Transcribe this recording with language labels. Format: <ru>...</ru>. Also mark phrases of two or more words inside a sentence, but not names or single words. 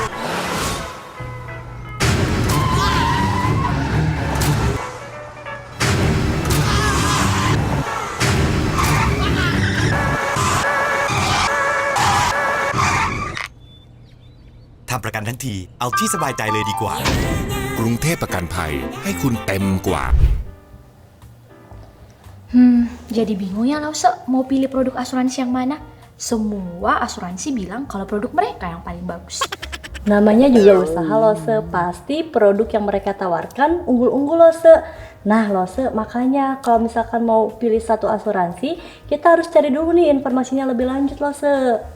<th>ทำประกันทั้งทีเอาที่สบายใจเลยดีกว่า กรุงเทพประกันภัยให้คุณเต็มกว่า</th> <id>Jadi bingung ya Lause, mau pilih produk asuransi yang mana? Semua asuransi bilang kalau produk mereka yang paling bagus. Namanya juga usaha Lose, pasti produk yang mereka tawarkan unggul-unggul Lose. Nah Lose, makanya kalau misalkan mau pilih satu asuransi, kita harus cari dulu nih informasinya lebih lanjut Lose.</id>